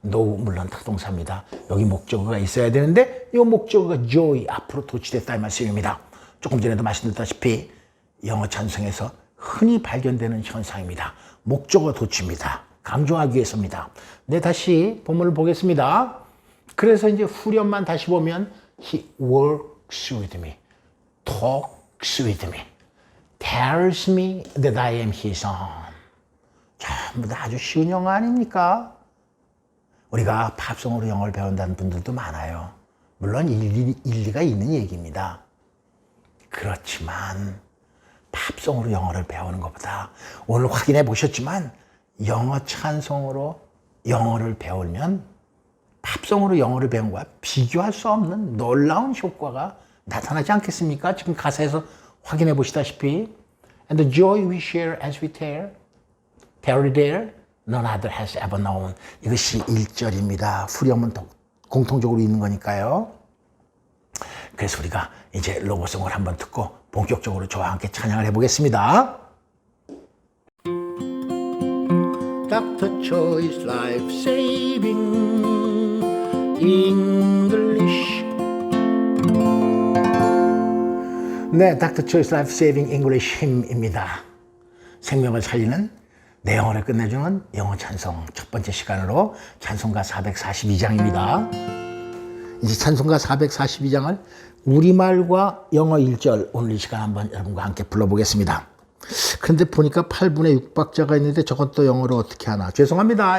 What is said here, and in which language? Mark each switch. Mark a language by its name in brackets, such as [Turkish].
[Korean] 노, 물론 타동사입니다. 여기 목적어가 있어야 되는데 이 목적어가 joy, 앞으로 도치됐다 이 말씀입니다. 조금 전에도 말씀드렸다시피 영어 찬송에서 흔히 발견되는 현상입니다. 목적어 도치입니다. 강조하기 위해서입니다. 네, 다시 본문을 보겠습니다. 그래서 이제 후렴만 다시 보면 [English] he works with me, talks with me, tells me that I am his own. [Korean] 전부 다 아주 쉬운 영어 아닙니까? 우리가 팝송으로 영어를 배운다는 분들도 많아요. 물론 일리가 있는 얘기입니다. 그렇지만 팝송으로 영어를 배우는 것보다 오늘 확인해 보셨지만 영어 찬송으로 영어를 배우면 팝송으로 영어를 배운 거와 비교할 수 없는 놀라운 효과가 나타나지 않겠습니까? 지금 가사에서 확인해 보시다시피 [English] And the joy we share as we tarry there, none other has ever known. [Korean] 이것이 1절입니다. 후렴은 공통적으로 있는 거니까요. 그래서 우리가 이제 로고송을 한번 듣고 본격적으로 저와 함께 찬양을 해보겠습니다. [English] Dr. Choi's Life Saving English. [Korean] 네, Dr. Choi's Life Saving English 힘입니다. 생명을 살리는 내 영어를 끝내주는 영어 찬송 첫 번째 시간으로 찬송가 442장입니다. 이제 찬송가 442장을 우리말과 영어 1절 오늘 이 시간 한번 여러분과 함께 불러보겠습니다. 그런데 보니까 8분의 6박자가 있는데 저건 또 영어로 어떻게 하나. 죄송합니다.